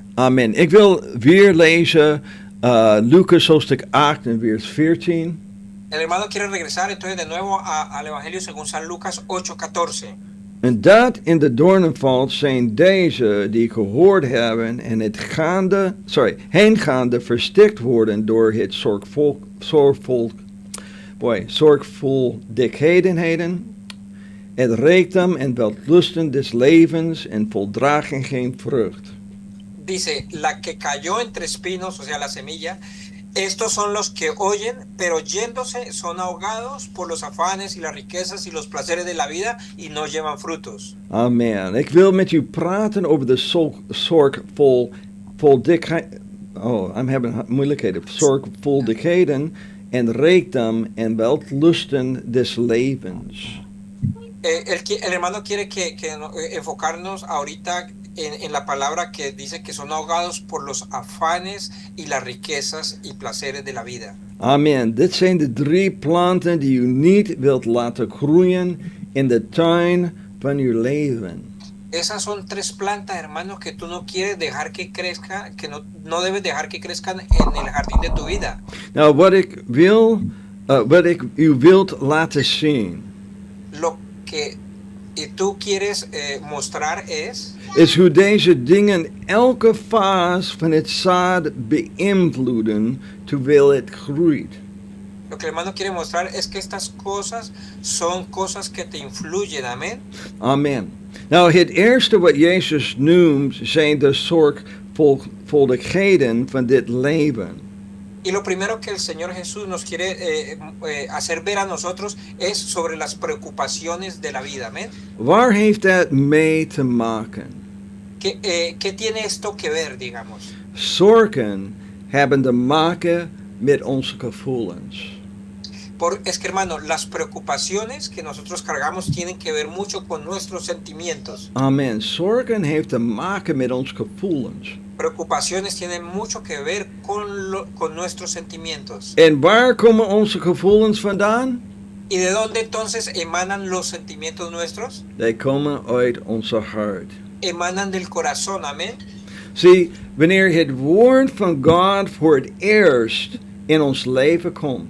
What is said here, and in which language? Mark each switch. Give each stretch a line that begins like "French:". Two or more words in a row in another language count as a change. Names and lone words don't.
Dutch: Amen. Ik wil weer lezen Lucas hoofdstuk 8 en vers 14.
Spanish: El hermano quiere regresar entonces de nuevo al Evangelio según San Lucas 8:14.
Dutch: En dat in de doornen valt zijn deze die gehoord hebben en het heengaande verstikt worden door het zorgvuldigheden, het rijkdom en wellusten des levens en voldragen geen vrucht.
Spanish: Dice, la que cayó entre espinos, o sea, la semilla, estos son los que oyen, pero yéndose son ahogados por los afanes y las riquezas y los placeres de la vida y no llevan frutos. Amen.
Dutch: Ik wil met u praten over de zorgvuldigheid.
English: Oh, I'm having moeilijkheden.
Dutch: Zorgvuldigheden en rijkdom en wellusten des levens.
Spanish: El hermano quiere que enfocarnos ahorita en la palabra que dice que son ahogados por los afanes y las riquezas y placeres de la vida. Amen.
Dutch: Dit zijn de 3 planten die u niet wilt laten groeien in de tuin van uw leven.
Spanish: Esas son 3 plantas, hermanos, que tú no quieres dejar que crezcan, que no debes dejar que crezcan en el jardín de tu vida.
Dutch: Nou, wat ik u wilt laten zien,
Spanish: Lo que tú quieres mostrar
Dutch: is hoe deze dingen elke fase van het zaad beïnvloeden terwijl het groeit.
Spanish: lo que el hermano quiere mostrar es que estas cosas son cosas que te influyen, amén. Amen.
Dutch: Nou, het eerste wat Jezus noemt zijn de zorgvuldigheden van dit leven.
Spanish: Y lo primero que el Señor Jesús nos quiere hacer ver a nosotros es sobre las preocupaciones de la vida, amén.
Dutch: Waar heeft dat mee te maken?
Spanish: ¿Qué tiene esto que ver, digamos?
Dutch: Zorgen hebben te maken met onze gevoelens.
Spanish: Es que, hermano, las preocupaciones que nosotros cargamos tienen que ver mucho con nuestros sentimientos. Amen.
Dutch: Zorgen heeft te maken met onze gevoelens.
Spanish: Preocupaciones tienen mucho que ver con nuestros sentimientos.
Dutch: En waar komen onze gevoelens vandaan?
Spanish: ¿Y de dónde entonces emanan los sentimientos nuestros?
Dutch: Die komen uit onze hart.
Spanish: Emanan del corazón, amén.
Dutch: Zie, wanneer het woord van God voor het eerst in ons leven komt,